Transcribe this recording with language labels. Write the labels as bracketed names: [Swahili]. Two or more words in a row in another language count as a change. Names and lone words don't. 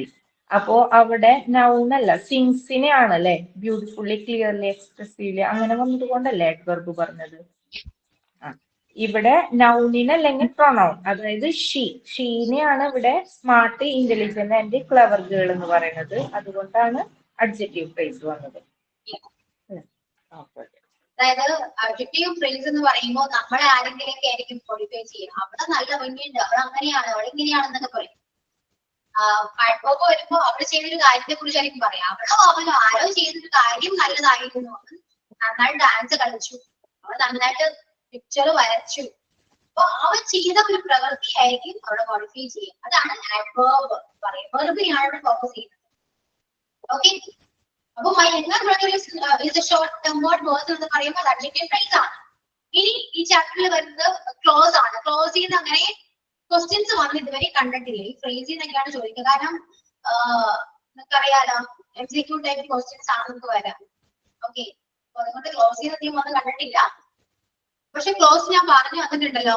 [Malayalam] അപ്പോ അവിടെ നൗൺ അല്ല സിങ്സിനെ ആണല്ലേ [English] beautifully clearly expressively [Malayalam] അങ്ങനെ വന്നതുകൊണ്ടല്ലേ ആഡ്വർബ് പറഞ്ഞത്. ഇവിടെ നൗണിനല്ലെങ്കിൽ പ്രൊനൗൺ, അതായത് ഷീനെയാണ് ഇവിടെ [English] smart intelligent and clever girl [Malayalam] എന്ന് പറയുന്നത്. അതുകൊണ്ടാണ് [English] adjective phrase [Malayalam] വന്നത്. അതായത് [English] adjective phrase [Malayalam] എന്ന് പറയുമ്പോൾ നമ്മളെ ആരെങ്കിലും ആയിരിക്കും ക്വാളിഫൈ ചെയ്യുക. അവിടെ നല്ല ഭംഗിയുണ്ട്, അവൾ അങ്ങനെയാണ്, അവൾ ഇങ്ങനെയാണെന്നൊക്കെ പറയും. adverb വരുമ്പോ അവൾ ചെയ്തൊരു കാര്യത്തെ കുറിച്ചായിരിക്കും പറയാം. അവളോ ആരോ ചെയ്തൊരു കാര്യം നല്ലതായിരുന്നു, നന്നായിട്ട് ഡാൻസ് കളിച്ചു, അവൾ നന്നായിട്ട് പിക്ചർ വരച്ചു. അപ്പൊ അവൾ ചെയ്ത ഒരു പ്രവൃത്തി ആയിരിക്കും അവിടെ ക്വാളിഫൈ ചെയ്യുക. അതാണ് adverb പറയുക. വെറുതെയാണ് അവിടെ ഫോക്കസ് ചെയ്യുന്നത്. ഓക്കെ, അപ്പൊ [English] my younger brother is a short tempered person [Malayalam] എന്ന് പറയുമ്പോൾ [English] adjective phrase [Malayalam] ആണ്. ഇനി ഈ ചാപ്റ്ററിൽ വരുന്നത് ക്ലോസ് ആണ്. ക്ലോസ് ചെയ്യുന്ന അങ്ങനെ ക്വസ്റ്റ്യൻസ് വന്ന് ഇതുവരെ കണ്ടിട്ടില്ല. ഈ ഫ്രേസിൽ നിന്നൊക്കെയാണ് ചോദിക്കുക. കാരണം നിങ്ങൾക്കറിയാലോ [English] MCQ type questions [Malayalam] ആണ് നമുക്ക് വരാം. ഓക്കെ, അപ്പൊ അതുകൊണ്ട് ക്ലോസ് ചെയ്യുന്ന തീം ഒന്നും കണ്ടിട്ടില്ല. പക്ഷെ ക്ലോസ് ഞാൻ പറഞ്ഞു വന്നിട്ടുണ്ടല്ലോ.